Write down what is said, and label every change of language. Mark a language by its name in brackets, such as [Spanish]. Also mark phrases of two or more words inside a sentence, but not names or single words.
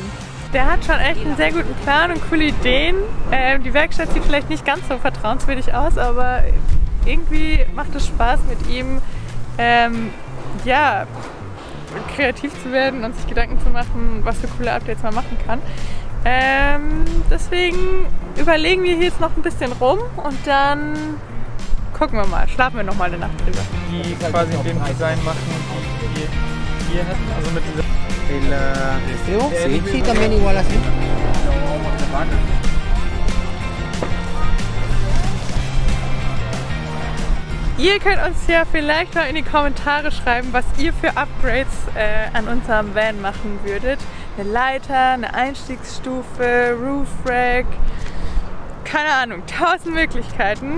[German] Der hat schon echt einen sehr guten Plan und coole Ideen. Die Werkstatt sieht vielleicht nicht ganz so vertrauenswürdig aus, aber irgendwie macht es Spaß mit ihm, ja, kreativ zu werden und sich Gedanken zu machen, was für coole Updates man machen kann. Deswegen überlegen wir hier jetzt noch ein bisschen rum und dann gucken wir mal, schlafen wir noch mal eine Nacht drüber. die quasi dem Design machen, die wir hier hätten, also mit dieser [Spanish] Sí, sí, también igual así. [German] Ihr könnt uns ja vielleicht mal in die Kommentare schreiben, was ihr für Upgrades an unserem Van machen würdet. Eine Leiter, eine Einstiegsstufe, [English] Roof Rack, [German] keine Ahnung, 1000 Möglichkeiten.